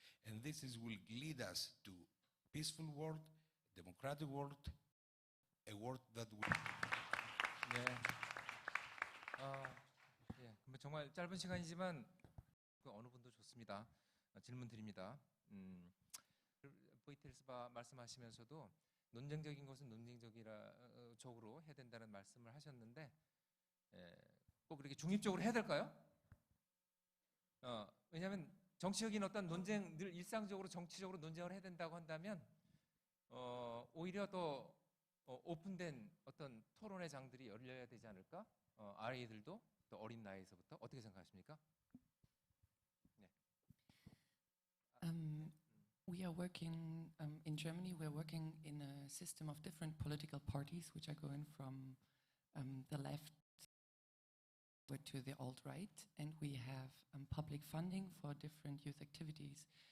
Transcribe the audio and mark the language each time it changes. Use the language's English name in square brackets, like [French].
[English] And this will lead us to peaceful world, democratic world, a world that will... [Korean] 네. 예, 정말 짧은 시간이지만 그 어느 분도 좋습니다. 질문 드립니다. 보이텔스바 말씀하시면서도 논쟁적인 것은 논쟁적으로 해야 된다는 말씀을 하셨는데 꼭 그렇게 중립적으로 해야 될까요? 왜냐하면 정치적인 어떤 논쟁, 늘 일상적으로 정치적으로 논쟁을 해야 된다고 한다면 오히려 더 오픈된 어떤 토론의 장들이 열려야 되지 않을까? 아이들도 더 어린 나이에서부터 어떻게 생각하십니까? 네. [English] We are working in Germany. We are working in a system of different political parties, which are going from the left to the alt-right, and we have public funding for different youth activities.